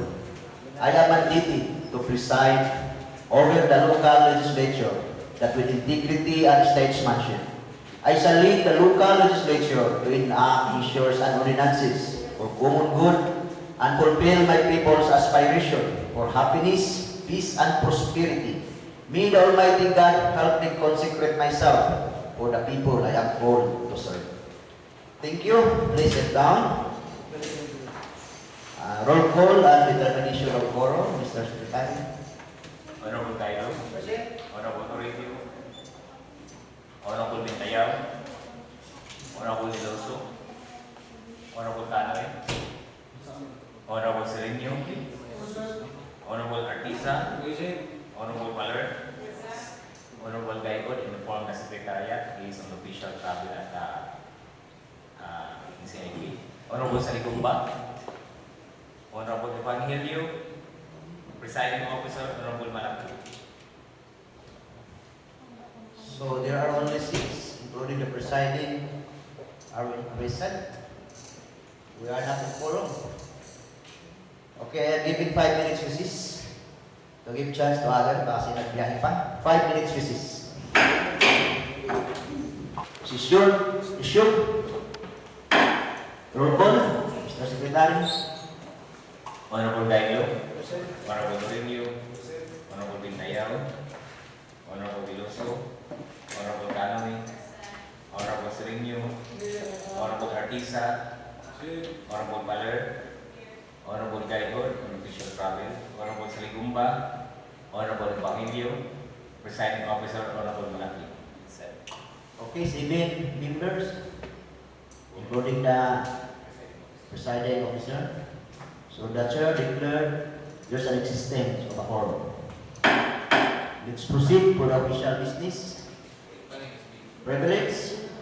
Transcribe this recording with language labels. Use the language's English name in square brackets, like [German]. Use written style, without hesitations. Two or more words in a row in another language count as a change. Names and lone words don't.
[English] I am mandated to preside over the local legislature that with integrity and statesmanship, I shall lead the local legislature to enact measures and ordinances for common good and fulfill my people's aspiration for happiness, peace, and prosperity. May the Almighty God help me consecrate myself for the people I am called to serve. Thank you. Please sit down. Roll call and determination of quorum, Mr. Secretary. Honorable Tayo, Honorable Toribio, Honorable Bintayaw, Honorable Niloso, Honorable Canoe, Honorable Sereno, Honorable Artisa, Honorable Maler, Honorable Gaigod, informed the Secretariat, he is on official travel at CID. Honorable Saligumba, Honorable Evangelio, Presiding Officer, Honorable Malaki. So there are only 6, including the presiding, are present. We are not in quorum. Okay, giving 5 minutes recess to give chance to other [Filipino] kasi nagbiyahe pa. [English] 5 minutes recess. Issue. Roll call. Mr. Secretary. Honorable Dailo, Honorable Renew, Honorable Bintayao, Honorable Veloso, Honorable Canoy, Honorable Sereno, Honorable Artisa, Honorable Baler, Honorable Gaihon, on official travel, Honorable Saligumba, Honorable Bangilio, Presiding Officer, Honorable Malaki. Okay, 7 members, including the presiding officer. So the chair declared there's an existence of a quorum. Let's proceed for the official business. Privilege.